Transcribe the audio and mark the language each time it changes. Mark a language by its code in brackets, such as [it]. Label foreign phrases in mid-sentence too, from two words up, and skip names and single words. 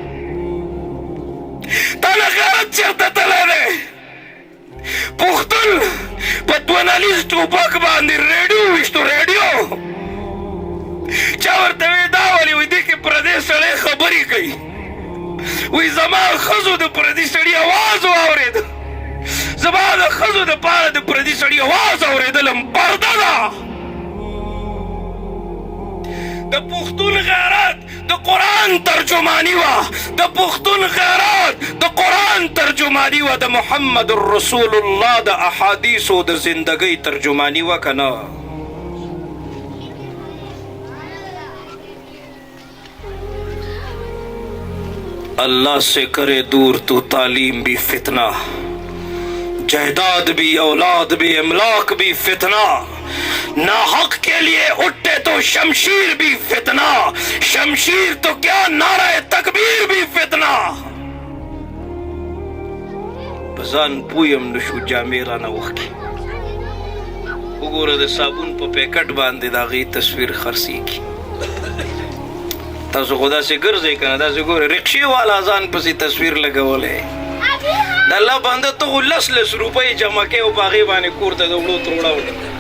[ps] تا نه غیرت چېرته تللی دی پښتون په 2 ټوپک باندې ریډیو ویشتو ریډیو چا ورته وایي دا ولې وایي دې کې پردی سړی خبرې کوي وایي زما ښځو د پردي سړي اواز واورېد زما د ښځو دپاره د پردي سړي اواز اورېدل هم پرده ده د پښتون غیرت د قرآن ترجمانی وه د پښتون غیرت د قرآن ترجمانی وه د محمد رسول الله د احادیثو د زندګۍ ترجمانی وه که نه [ur] اللہ سے کرے دور تو تعلیم بھی فتنہ جائیداد بھی اولاد بھی املاک بھی فتنہ ناحق کے لیے اٹھے تو شمشیر بھی فتنہ شمشیر تو کیا نعرہ تکبیر بھی فتنہ [ps] بزان پویم نشو جامې رانه وښکي وګوره د صابون په پیکټ باندې د هغې تصویر خرڅېږي تاسو خو داسې ګرځئ که نه داسې ګورئ رکشې والا ځان پسې تصویر لګولی د الله بنده ته خو 10 روپۍ جمع کوې او په هغې باندې کور ته د وړو تروړه وړي